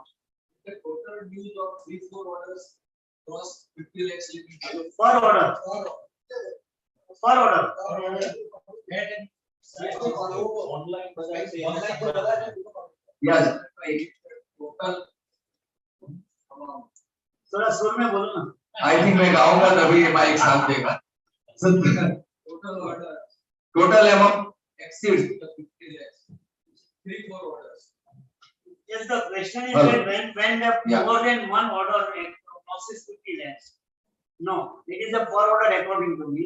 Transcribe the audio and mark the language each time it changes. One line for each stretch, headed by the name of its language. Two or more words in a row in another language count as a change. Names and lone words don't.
English: The total dues of 3-4 orders was 50 lakhs Per order. Per order. Yes. Total
Hindi: थोड़ा सुर में बोलो ना.
English: I think
Hindi: मैं गाऊंगा तभी ये माइक साथ देगा.
English: total order Total amount exceeds 50 lakhs. 3-4 orders. Yes, the question is Hello. that when the Yeah. more than one order crosses 50 lakhs. No, it is a per order according to me.